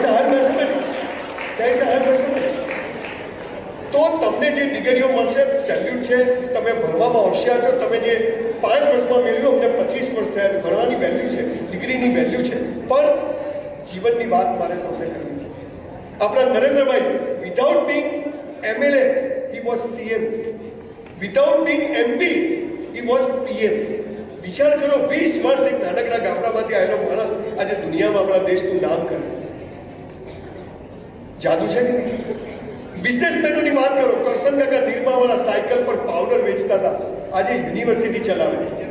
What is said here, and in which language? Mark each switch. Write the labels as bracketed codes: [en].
[gu] જય હર મેથેમેટિક્સ, જય હર મેથેમેટિક્સ। તો તમને જે ડિગ્રીઓ મળશે, સેલ્યુટ છે। તમે ભણવામાં હોશિયાર છો। તમે જે 5 વર્ષમાં મેળવ્યું, અમને 25 વર્ષ થયા। ભણવાની વેલ્યુ છે, ડિગ્રીની વેલ્યુ છે, પણ જીવનની વાત મારે તમને કરવી છે। [en] આપણા Narendrabhai, without being MLA he was CM, without being MP he was PM। [gu] વિચાર કરો, 20 વર્ષ એક નાનકડા ગામડામાંથી આવેલો માણસ આજે દુનિયામાં આપણા દેશનું નામ કરે। જાદુ છે કે નહીં? બિઝનેસમેનોની વાત કરો, કરશન કાકા નિરમાવાળા સાયકલ પર પાવડર વેચતા હતા, આજે યુનિવર્સિટી ચલાવે।